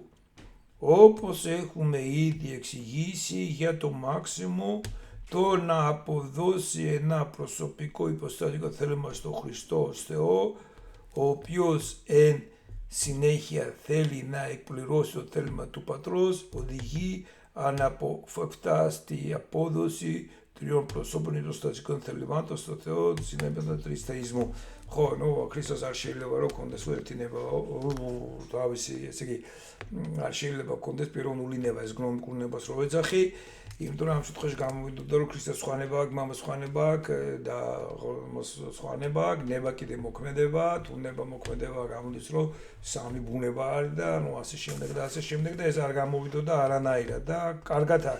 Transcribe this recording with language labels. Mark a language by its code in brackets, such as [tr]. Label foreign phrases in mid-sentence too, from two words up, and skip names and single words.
[el] Όπως έχουμε ήδη εξηγήσει για το Μάξιμο, το να αποδώσει ένα προσωπικό υποστατικό θέλημα στο Χριστό ως Θεό, ο οποίος εν συνέχεια θέλει να εκπληρώσει το θέλημα του Πατρός, οδηγεί αναποφευκτά στη απόδοση τριών προσώπων υποστατικών θελημάτων στο Θεό, συνέπεια του θεϊσμού. [ka] ხო, ნუ ქრისტეს არ შეიძლება რომ კონდეს ერთი ნება, თავისი, ესე იგი, არ შეიძლება კონდეს პიროვნული ნება, ეს გნომიკურ ნებას რო ეძახი, იმიტომ რომ ამ შემთხვევაში გამოვიდოდა რომ ქრისტეს სხვა ნება აქვს, მამას სხვა ნება აქვს და სხვა ნება აქვს, ნება კიდე მოქმედება, თუ ნება მოქმედება გამოდის რომ სამი ბუნება არის და ნუ ასე შემდეგ და ეს არ გამოვიდოდა არანაირად და კარგად არის.